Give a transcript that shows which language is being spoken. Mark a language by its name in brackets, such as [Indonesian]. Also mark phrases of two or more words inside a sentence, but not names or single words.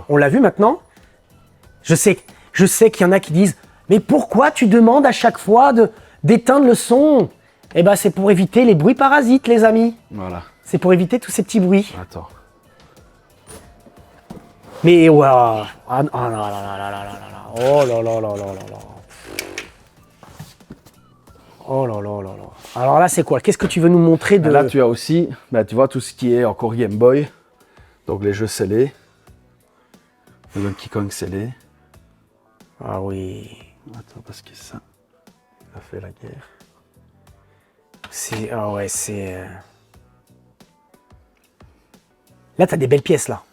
[French] On l'a vu maintenant. Je sais qu'il y en a qui disent, mais pourquoi tu demandes à chaque fois d'éteindre le son? Eh ben c'est pour éviter les bruits parasites, les amis. Voilà. C'est pour éviter tous ces petits bruits. Attends. Mais waouh. Ah, oh là là là là là là là. Oh là là là là là là. Oh là là là là. Alors là, c'est quoi? Qu'est-ce que tu veux nous montrer de... Là, tu as aussi, bah, tu vois, tout ce qui est encore Game Boy. Donc, les jeux scellés. Le Donkey Kong scellé. Ah oui. Attends, parce que ça, il a fait la guerre. Ah ouais, Là, t'as des belles pièces, là.